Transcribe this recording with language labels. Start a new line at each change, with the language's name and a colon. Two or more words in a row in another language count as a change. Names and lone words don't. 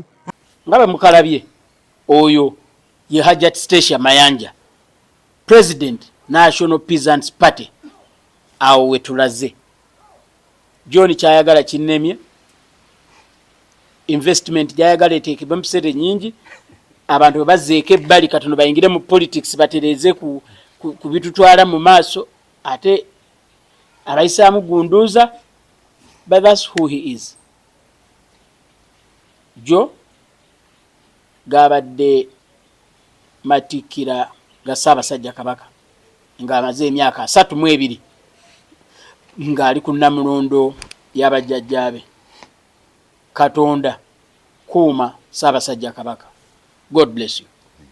Ganda: ngabe mukalabye oyo ye Hajat Stecia Mayanja President National Peasants Party awo wetulaze John kyayagala kinnemye investment gyayagala eteekebwe mu biseera nyingi abantu bazeeke ebbali katono bayingire mu politics batereze ku bitutwala mu maaso ate abayisaamu gunduuza
English: but that's who he is.
Ganda: Jo gabadde matikira ga Ssaabasajja Kabaka ng'amaze emyaka 32 ng'ali ku Namulondo y'abajjajjaabe. Katonda kuuma Ssaabasajja Kabaka.
English: God bless you.